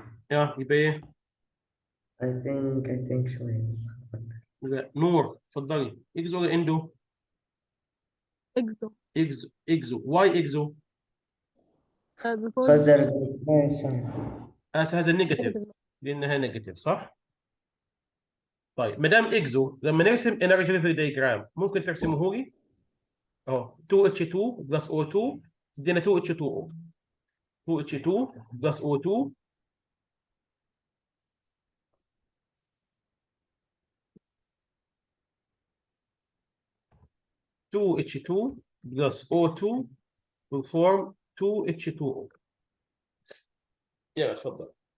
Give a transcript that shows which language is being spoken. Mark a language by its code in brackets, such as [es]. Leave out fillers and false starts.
[ar] يبقى ايه؟ [en] I think [ar] شوية. لا نور اتفضلي. اكزو ولا اندو؟ [en] Exo. [ar] اكزو. واي اكزو؟ [en] Because Because there is a minus sign. [ar] هذا نيجاتيف [en] negative. [ar] لانها نيجاتيف صح؟ طيب ما دام اكزو لما نرسم انرجي ليفل دايجرام ممكن ترسمه لي؟ اهو 2H2 بلس O2 ادينا 2H2O. [en] 2H2 plus O2 2H2 plus O2 will form 2H2O. [ar] يلا اتفضل.